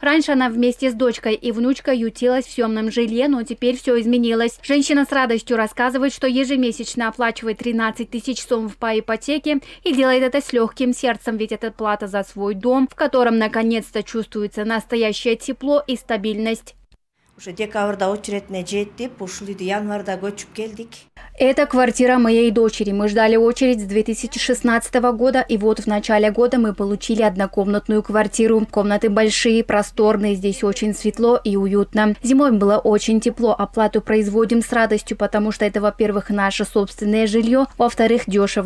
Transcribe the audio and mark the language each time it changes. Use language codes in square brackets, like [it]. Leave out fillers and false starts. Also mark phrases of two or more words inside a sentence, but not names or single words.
[ru] Раньше она вместе с дочкой и внучкой ютилась в съемном жилье, но теперь все изменилось. Женщина с радостью рассказывает, что ежемесячно оплачивает 13 тысяч сомов по ипотеке и делает это с легким сердцем, ведь это плата за свой дом, в котором наконец-то чувствуется настоящее тепло и стабильность. [ky] Уже декабрда очередне жетип, ушул үйдү январда көчүп келдик. [ru] Это квартира моей дочери. Мы ждали очередь с 2016 года, и вот в начале года мы получили однокомнатную квартиру. Комнаты большие, просторные, здесь очень светло и уютно. Зимой было очень тепло, оплату производим с радостью, потому что это, во-первых, наше собственное жилье, во-вторых, дешево.